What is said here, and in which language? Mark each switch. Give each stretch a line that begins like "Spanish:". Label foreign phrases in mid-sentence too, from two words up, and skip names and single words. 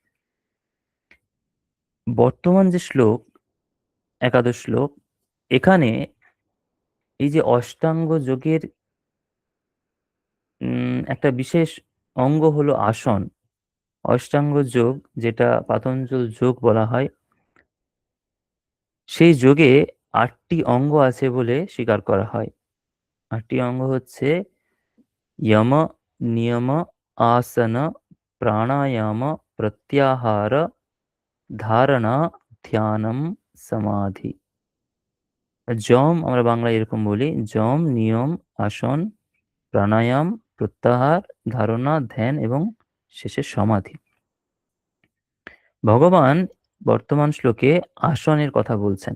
Bangla: বর্তমান যে শ্লোক, একাদশ শ্লোক, এখানে এই যে অষ্টাঙ্গ যোগের একটা বিশেষ অঙ্গ হলো আসন। অষ্টাঙ্গ যোগ, যেটা পাতঞ্জল যোগ বলা হয়, সেই যোগে ৮টি অঙ্গ আছে বলে স্বীকার করা হয়। ৮টি অঙ্গ হচ্ছে
Sanskrit: यम, नियम, आसन, प्राणायाम, प्रत्याहार, ধারণা, ধ্যানম, সমাধি।
Bangla: যম আমরা বাংলায় এরকম বলি: যম, নিয়ম, আসন, প্রাণায়াম, প্রত্যাহার, ধারণা, ধ্যান এবং শেষে সমাধি। ভগবান বর্তমান শ্লোকে আসনের কথা বলছেন।